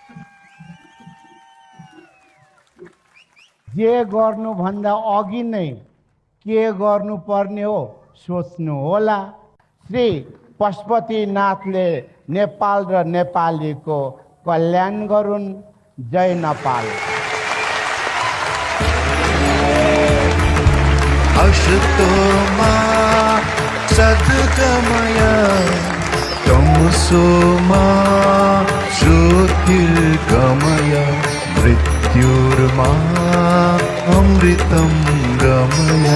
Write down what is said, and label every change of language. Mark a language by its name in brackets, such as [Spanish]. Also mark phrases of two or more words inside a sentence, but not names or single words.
[Nepali] जे गर्नुभन्दा अघि नै के गर्नुपर्ने हो सोच्नु होला। श्री पशुपतिनाथले नेपाल र नेपालीको कल्याण गरून्। जय नेपाल। [Sanskrit] अशुतोमा सद्गमय तमसोमा ज्योतिर्गमय मृत्युर्मा अमृतं गमय।